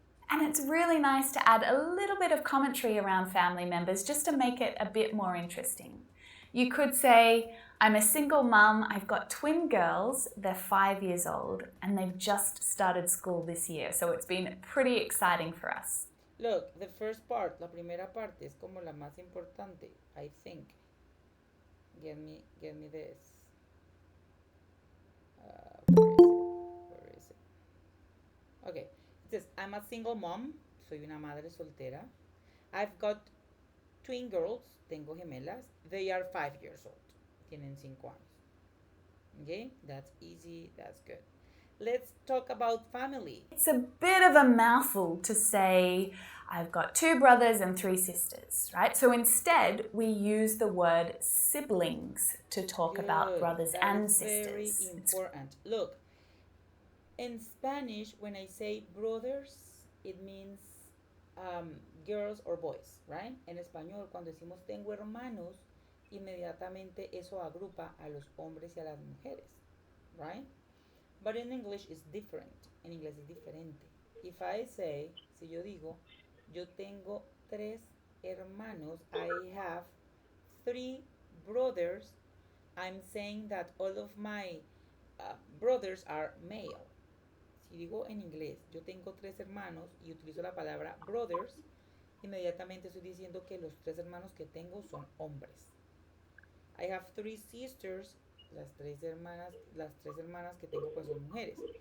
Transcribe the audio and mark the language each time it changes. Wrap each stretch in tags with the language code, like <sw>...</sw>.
<en>And it's really nice to add a little bit of commentary around family members just to make it a bit more interesting. You could say, I'm a single mum, I've got twin girls, they're 5 years old, and they've just started school this year, so it's been pretty exciting for us. Look, the first part,</en> <es>la primera parte, es como la más importante,</es> <en>I think. Get me this. Where is it? Okay, it says, I'm a single mom,</en> <es>soy una madre soltera.</es> <en>I've got twin girls,</en> <es>tengo gemelas.</es> <en>They are 5 years old.</en> <es>Tienen 5 años.</es> <en>Okay, that's easy, that's good. Let's talk about family. It's a bit of a mouthful to say, I've got 2 brothers and 3 sisters, right? So instead, we use the word siblings to talk about brothers That and is sisters. very important. Look, in Spanish, when I say brothers, it means girls or boys, right?</en> <es>En español, cuando decimos tengo hermanos, inmediatamente eso agrupa a los hombres y a las mujeres, right?</es> <en>But in English it's different.</en> <es>En inglés es diferente.</es> <en>If I say,</en> <es>si yo digo, yo tengo 3 hermanos,</es> <en>I have 3 brothers, I'm saying that all of my brothers are male.</en> <es>Si digo en inglés, yo tengo 3 hermanos y utilizo la palabra brothers, inmediatamente estoy diciendo que los 3 hermanos que tengo son hombres.</es> <en>I have 3 sisters,</en> <es>las tres hermanas que tengo pues son mujeres.</es>